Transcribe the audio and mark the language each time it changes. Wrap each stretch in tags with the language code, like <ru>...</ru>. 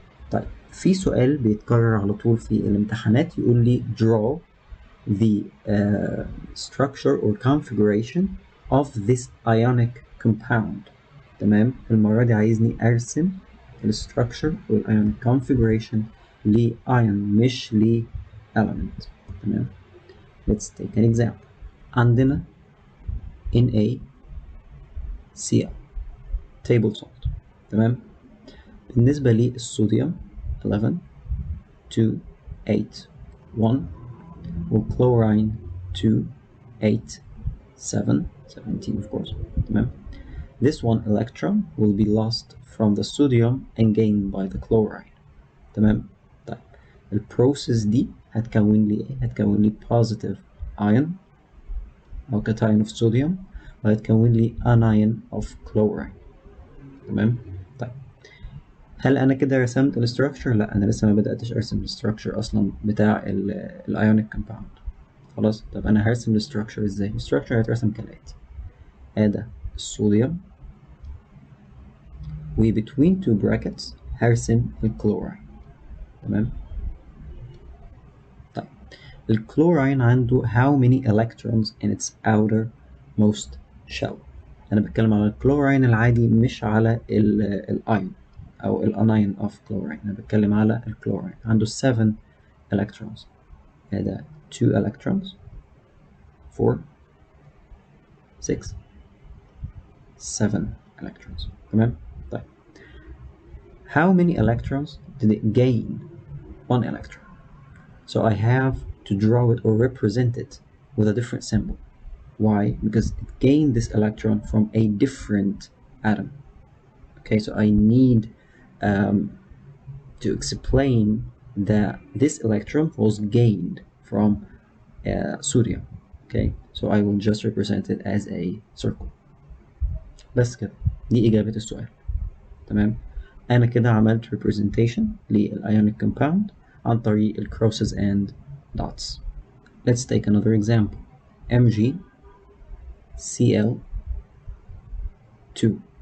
<ar>طيب في سؤال بيتكرر على طول في الامتحانات يقول لي</ar> <en>draw the structure or configuration of this ionic compound.</en> <ar>تمام؟ المرة دي عايزني أرسم الستراكشر</ar> <en>or ionic configuration</en> <ar>لion مش element.</ar> <en>تمام؟ Let's take an example.</en> <ar>عندنا</ar> <en>NaCl table salt.</en> <ar>تمام؟ بالنسبة للصوديوم 11 2 8 1 والchlorine 2 8 7 17</ar> <en>of course. تمام؟ This one electron will be lost from the sodium and gained by the chlorine.</en> <ar>تمام؟ طيب البروسيس دي هتكون لي ايه؟ هتكون لي positive ion أو cation of sodium وهتكون لي</ar> <en>anion of chlorine.</en> <ar>تمام؟ طيب هل أنا كده رسمت الستراكشر؟ لا أنا لسه ما بدأتش أرسم الستراكشر أصلا بتاع الأيونيك كومباوند. خلاص؟ طب أنا هرسم الستراكشر إزاي؟ الستراكشر هيترسم كالآتي. هذا الصوديوم و</ar> <en>between two brackets</en> <ar>هرسم الكلوراين.</ar> <en>تمام؟</en> <ar>طيب الكلوراين عنده</ar> <en>how many electrons in its outermost shell.</en> <ar>أنا بتكلم على الكلوراين العادي مش على الأيون أو الأناين</ar> <en>of chlorine.</en> <ar>أنا بتكلم على الكلوراين عنده 7 electrons. هذا 2 electrons 4 6 7 electrons. تمام؟ طيب</ar> <en>how many electrons did it gain? 1 electron. So I have to draw it or represent it with a different symbol. Why? Because it gained this electron from a different atom. Okay, so I need to explain that this electron was gained from sodium. Okay, so I will just represent it as a circle.</en> <ar>بس كده دي إجابة السؤال. تمام؟ أنا كده عملت representation للionic compound عن طريق ال crosses and dots.</ar> <en>Let's take another example. MgCl2.</en>